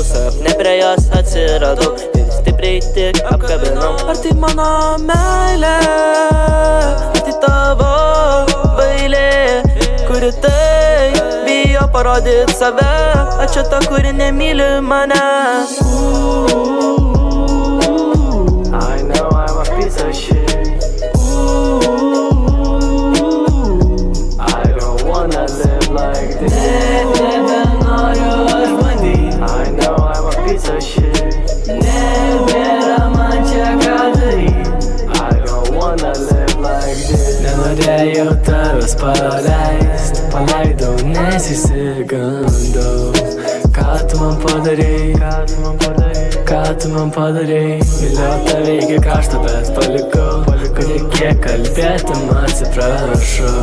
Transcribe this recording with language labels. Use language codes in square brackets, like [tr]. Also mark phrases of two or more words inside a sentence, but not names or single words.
[lt] Sapne prie jos atsiradau ir stipriai tik apkabinau. Ar tai mano meilė, ar tai tavo bailė, kuri tai bijo parodyt save, ar čia ta, kuri nemyli manęs. [en] I know I'm a piece of shit. I don't wanna live like this. [lt] Nebenoriu aš bandyt, [en] I know I'm a piece of shit. [lt] Nebėra man čia ką daryt, [en] I don't wanna live like this. [lt] Nenorėjau tavęs paleist, paleidau, nes išsigandau. Ką tu man padarei, ką tu man padarei. Myliau tave iki krašto, bet palikau, kad ir kiek kalbėtum, atsiprašau.